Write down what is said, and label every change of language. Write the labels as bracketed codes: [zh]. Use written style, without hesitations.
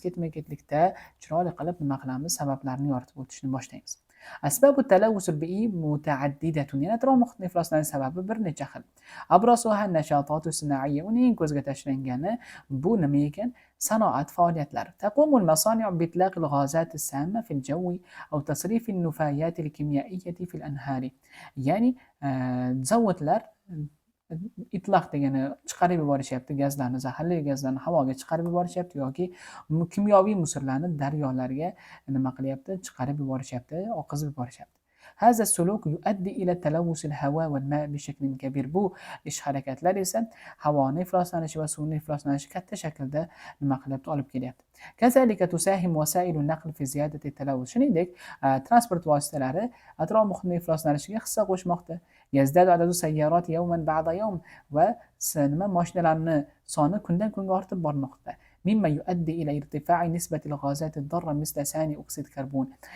[uz] Ketma-ketlikda chiroyli qilib nima qilamiz? Sabablarni yoritib o'tishni boshlaymiz. [ar] أسباب التلوث البيئي متعددة. يعني أطراف [uz] muhitni ifloslanishning sababi bir necha xil. [ar] أبرزها النشاطات الصناعية. [uz] Uning ko'zga tashlangani bu nima ekan? Sanoat faoliyatlari. [ar] تقوم المصانع بإطلاق الغازات السامة في الجو أو تصريف النفايات الكيميائية في الأنهار. [uz] Ya'ni zavodlar itloq degani chiqarib yuborishyapti gazlarni, zaharli gazlarni havoga chiqarib yuborishyapti yoki kimyoviy musorlarni daryolarga nima qilyapti? Chiqarib yuborishyapti, oqizib yuborishyapti. [ar] هذا السلوك يؤدي إلى تلوث الهواء والماء بشكل كبير. [uz] Bu ish harakatlar esa havoni ifloslanishi va suvning ifloslanishi katta shaklda nima qilyapti? Olib kelyapti. [ar] كذلك تساهم وسائل النقل في زيادة التلوث. [uz] Shuningdek, transport vositalari atrof muhitning ifloslanishiga hissa qo'shmoqda. [ar] يزداد عدد السيارات يوما بعد يوم [uz] va nima mashinalarni soni kundan kunga ortib bormoqda. [ar] مما يؤدي إلى ارتفاع نسبة الغازات الضارة مثل ثاني أكسيد كربون.